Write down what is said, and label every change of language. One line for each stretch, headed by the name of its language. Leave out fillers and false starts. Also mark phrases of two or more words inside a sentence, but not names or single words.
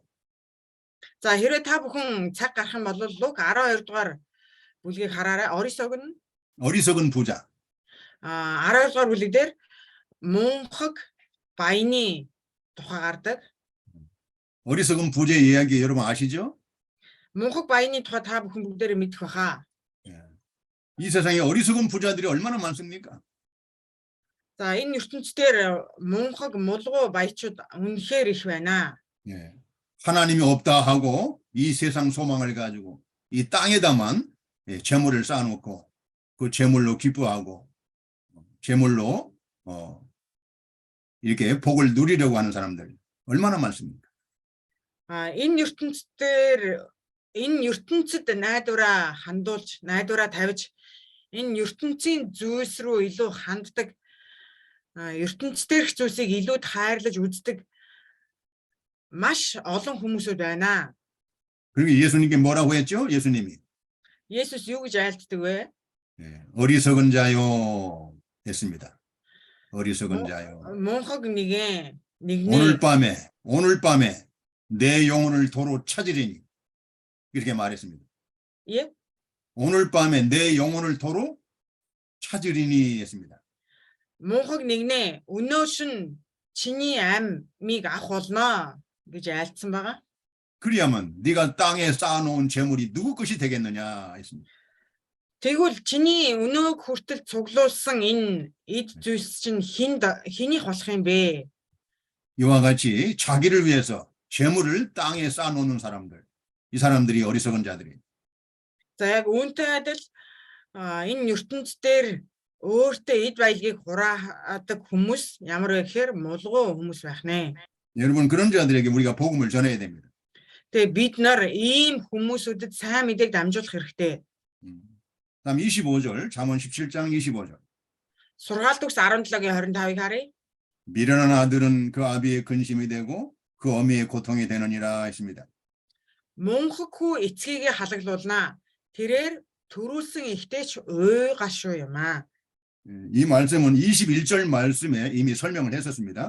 Mongolian: За хэрвээ та бүхэн цаг гарах юм бол Лук 12 дугаар бүлгийг хараарай.
Korean: 어리석은 부자.
Mongolian: 12 дугаар бүлэг дээр мөнхөг баяны тухай гардаг.
Korean: 어리석은 부자의 이야기 여러분 아시죠?
Mongolian: мөнхөг баяны тухай та бүхэн бүгдээрээ мэдэх байхаа.
Korean: 이 세상에 어리석은 부자들이 얼마나 많습니까?
Mongolian: За энэ ертөнцийн мунхаг мулгуу баячууд үнэхээр их байна.
Korean: 예. 하나님이 없다 하고 이 세상 소망을 가지고 이 땅에다만 재물을 쌓아놓고 그 재물로 기뻐하고 재물로 이렇게 복을 누리려고 하는 사람들 얼마나 많습니까?
Mongolian: Энэ ертөнцид найдвараа хандуулж, найдвараа тавьж энэ ертөнцийн зүйлс рүү илүү ханддаг, ертөнцийн зүйлсийг илүү хайрлаж үздэг маш олон хүмүүсүүд байна.
Korean: 그리고 예수님께 뭐라고 했죠? 예수님이
Mongolian: Есүс юу гэж айлддаг вэ?
Korean: 어리석은 자요 했습니다. 어리석은 자요.
Mongolian: Мунхаг нэгэн
Korean: 오늘 밤에 내 영혼을 도로 찾으리니 이렇게 말했습니다. 예? 오늘 밤에 내 영혼을 도로 찾으리니 했습니다.
Mongolian: Мунхаг нэгнээ өнөө шин чиний амьыг авах болно гэж айлдсан байгаа.
Korean: 그리하면 네가 땅에 쌓아놓은 재물이 누구 것이 되겠느냐 했습니다.
Mongolian: Тэгвэл чиний өнөөг хүртэл цуглуулсан энэ эд зүйлс чинь хинийх болох юм бэ?
Korean: 이와 같이 자기를 위해서 재물을 땅에 쌓아놓는 사람들, 이 사람들이 어리석은 자들이.
Mongolian: За яг үүнтэй адил энэ ертөнцийн дээр өөртөө эд баялагийг хураадаг хүмүүс ямар вэ гэхээр мулгуу хүмүүс байх нэ.
Korean: 여러분 그런 자들에게 우리가 복음을 전해야 됩니다.
Mongolian: Тэгээ бид нар ийм хүмүүсүүдэд сайн мэдээг дамжуулах хэрэгтэй.
Korean: 다음 25절, 잠언 17장 25절.
Mongolian: Сургаалт үгс 17-гийн 25-ыг харъя.
Korean: 미련한 아들은 그 아비의 근심이 되고 그 어미의 고통이 되느니라 했습니다.
Mongolian: Мунхаг хүү эцгийгээ халаглуулнаа. Тэрээр төрүүлсэн ихтэй ч ой гашуу юм аа.
Korean: 이 말씀은 21절 말씀에 이미 설명을 했었습니다.